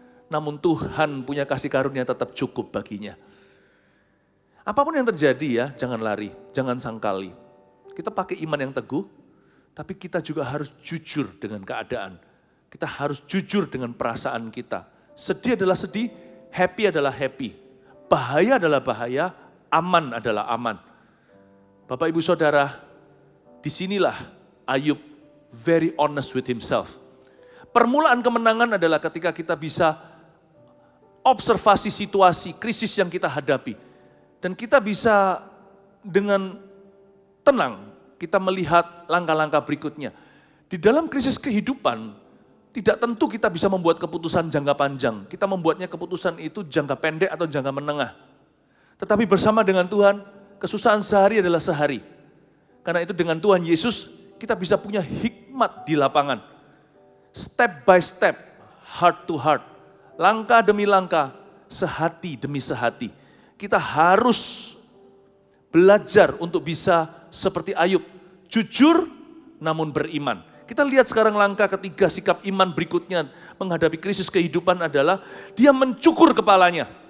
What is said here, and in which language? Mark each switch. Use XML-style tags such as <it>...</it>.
<id>Namun Tuhan punya kasih karunia tetap cukup baginya. Apapun yang terjadi ya, jangan lari, jangan sangkali. Kita pakai iman yang teguh, tapi kita juga harus jujur dengan keadaan. Kita harus jujur dengan perasaan kita. Sedih adalah sedih, happy adalah happy. Bahaya adalah bahaya, aman adalah aman. Bapak Ibu Saudara, disinilah Ayub</id> <en>very honest with himself.</en> <id>Permulaan kemenangan adalah ketika kita bisa observasi situasi, krisis yang kita hadapi. Dan kita bisa dengan tenang, kita melihat langkah-langkah berikutnya. Di dalam krisis kehidupan, tidak tentu kita bisa membuat keputusan jangka panjang. Kita membuatnya keputusan itu jangka pendek atau jangka menengah. Tetapi bersama dengan Tuhan, kesusahan sehari adalah sehari. Karena itu dengan Tuhan Yesus, kita bisa punya hikmat di lapangan.</id> <en>Step by step, heart to heart.</en> <id>Langkah demi langkah, sehati demi sehati. Kita harus belajar untuk bisa seperti Ayub. Jujur namun beriman. Kita lihat sekarang langkah ketiga sikap iman berikutnya menghadapi krisis kehidupan adalah dia mencukur kepalanya.</id>